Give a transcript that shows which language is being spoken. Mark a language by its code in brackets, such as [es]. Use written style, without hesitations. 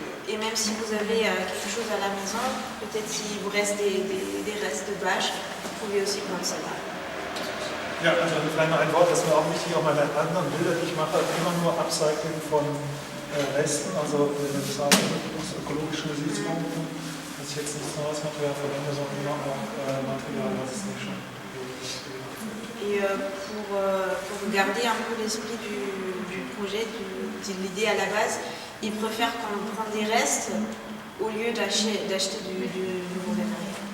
[fr] Et même si vous avez quelque chose à la maison, peut-être s'il vous reste des restes de bâches, vous pouvez aussi prendre cela. [de] Ja, also vielleicht noch ein Wort, das ist mir auch wichtig, auch meine anderen Bilder, die ich mache, immer nur Upcycling von Resten, also wenn ich sage, aus ökologischen Gesichtspunkten, dass ich jetzt nicht neues Material verwende, sondern immer auch Material, was es nicht schon gibt. [fr] Et pour garder un peu l'esprit du projet, de l'idée à la base, ils préfèrent qu'on prenne des restes au lieu d'acheter du nouveau matériel.